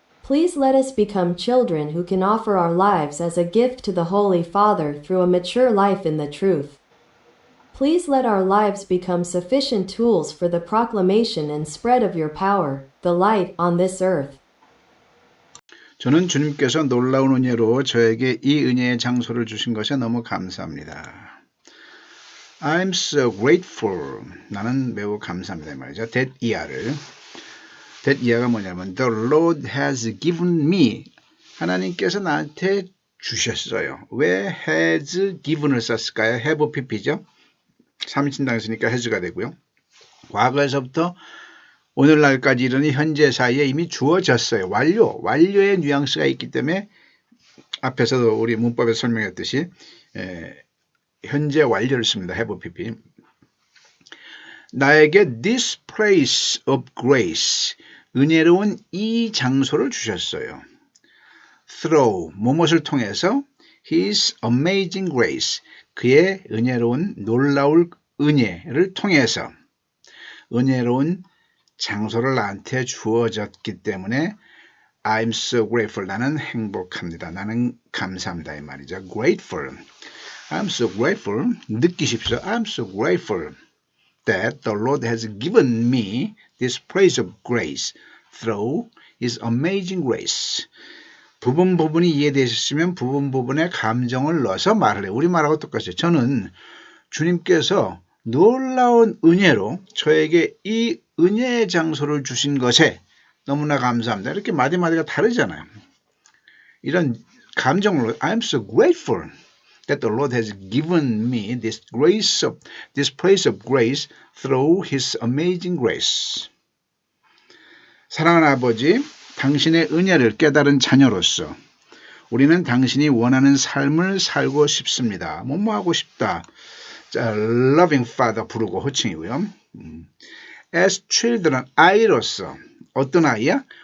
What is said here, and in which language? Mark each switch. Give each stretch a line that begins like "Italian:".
English: Please let us become children who can offer our lives as a gift to the Holy Father through a mature life in the truth. Please let our lives become sufficient tools for the proclamation and spread of your power, the light on this earth.
Korean: 저는 주님께서 놀라운 은혜로 저에게 이 은혜의 장소를 주신 것에 너무 감사합니다.
English: I'm so grateful.
Korean: 나는 매우 감사합니다. 말이죠.
English: that
Korean: 이하가 뭐냐면
English: The Lord has given me.
Korean: 하나님께서 나한테 주셨어요. 왜 has given을 썼을까요? have pp죠. 3인칭 당했으니까 has가 되고요. 과거에서부터 오늘날까지 이르는 현재 사이에 이미 주어졌어요. 완료의 뉘앙스가 있기 때문에 앞에서도 우리 문법에서 설명했듯이 현재 완료를 씁니다. have pp. 나에게
English: this place of grace,
Korean: 은혜로운 이 장소를 주셨어요. through, 무엇을 통해서?
English: his amazing grace,
Korean: 그의 은혜로운 놀라울 은혜를 통해서 은혜로운 장소를 나한테 주어졌기 때문에
English: I'm so grateful.
Korean: 나는 행복합니다. 나는 감사합니다. 이 말이죠. grateful.
English: I'm so grateful.
Korean: 느끼십시오.
English: I'm so grateful that the Lord has given me this place of grace through His amazing grace.
Korean: 부분이 이해되셨으면 부분에 감정을 넣어서 말을 해요. 우리말하고 똑같아요. 저는 주님께서 놀라운 은혜로 저에게 이 은혜의 장소를 주신 것에 너무나 감사합니다. 이렇게 마디마디가 다르잖아요. 이런 감정으로
English: I'm so grateful that the Lord has given me this place of grace through His amazing grace.
Korean: 사랑하는 아버지, 당신의 은혜를 깨달은 자녀로서 우리는 당신이 원하는 삶을 살고 싶습니다. 뭐하고 싶다. 자, loving father 부르고 호칭이고요. As children, 아이로서 어떤 아이야?